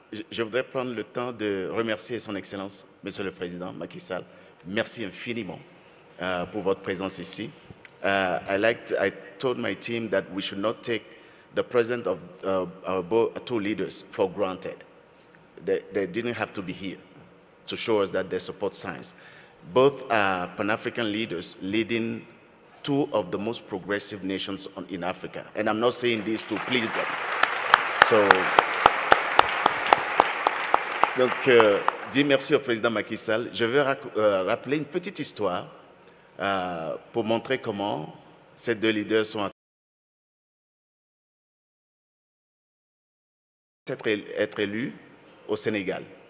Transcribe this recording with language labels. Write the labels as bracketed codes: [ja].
[fr] Je voudrais prendre le temps de remercier Son Excellence, Monsieur le Président Macky Sall. Merci infiniment pour votre présence ici. [en] I told my team that we should not take the presence of our two leaders for granted. They didn't have to be here to show us that they support science. Both are Pan-African leaders leading two of the most progressive nations in Africa. And I'm not saying this to please them. [fr] So, donc, dis merci au président Macky Sall. Je veux rappeler une petite histoire pour montrer comment ces deux leaders sont être élus au Sénégal.